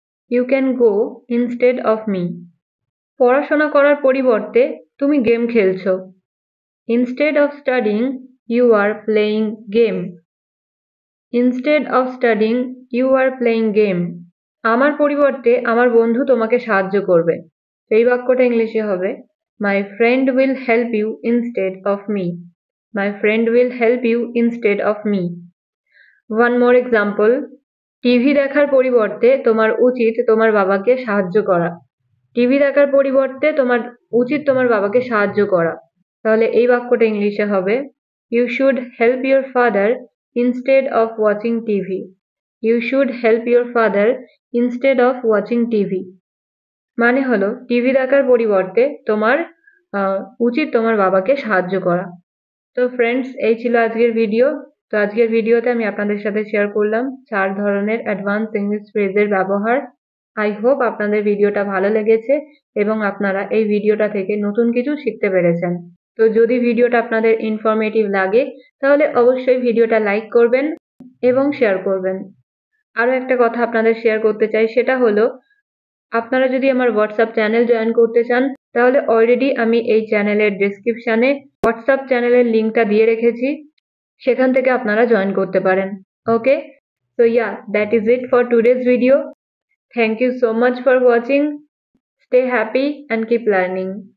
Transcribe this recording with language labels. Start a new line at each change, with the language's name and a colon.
English: You can go instead of me.
Bangla: পড়াশোনা করার পরিবর্তে তুমি গেম খেলছো।
English: Instead of studying you are playing game. Instead of studying you are playing game.
Bangla: আমার পরিবর্তে আমার বন্ধু তোমাকে সাহায্য করবে। এই বাক্যটা ইংলিশে হবে
English: My friend will help you instead of me. My friend will help you instead of me. One more example.
Bangla: TV দেখার পরিবর্তে তোমার উচিত তোমার বাবাকে সাহায্য করা। টিভি দেখার পরিবর্তে তোমার উচিত তোমার বাবাকে সাহায্য করা। তাহলে এই বাক্যটা ইংলিশে হবে
English: You should help your father instead of watching TV. You should help your father instead of watching TV.
Bangla: মানে হলো টিভি দেখার পরিবর্তে তোমার উচিত তোমার বাবাকে সাহায্য করা। তো ফ্রেন্ডস, এই ছিল আজকের ভিডিও। তো আজকের ভিডিওতে আমি আপনাদের সাথে শেয়ার করলাম 4 ধরনের অ্যাডভান্স ইংলিশ ফ্রেজের ব্যবহার। আই হোপ আপনাদের ভিডিওটা ভালো লেগেছে এবং আপনারা এই ভিডিওটা থেকে নতুন কিছু শিখতে পেরেছেন। তো যদি ভিডিওটা আপনাদের ইনফরমেটিভ লাগে তাহলে অবশ্যই ভিডিওটা লাইক করবেন এবং শেয়ার করবেন। আরও একটা কথা আপনাদের শেয়ার করতে চাই, সেটা হলো আপনারা যদি আমার হোয়াটসঅ্যাপ চ্যানেল জয়েন করতে চান তাহলে অলরেডি আমি এই চ্যানেলের ডেসক্রিপশনে হোয়াটসঅ্যাপ চ্যানেলের লিঙ্কটা দিয়ে রেখেছি, সেখান থেকে আপনারা জয়েন করতে পারেন।
English: Okay, so yeah, that is it for today's video. Thank you so much for watching. Stay happy and keep learning.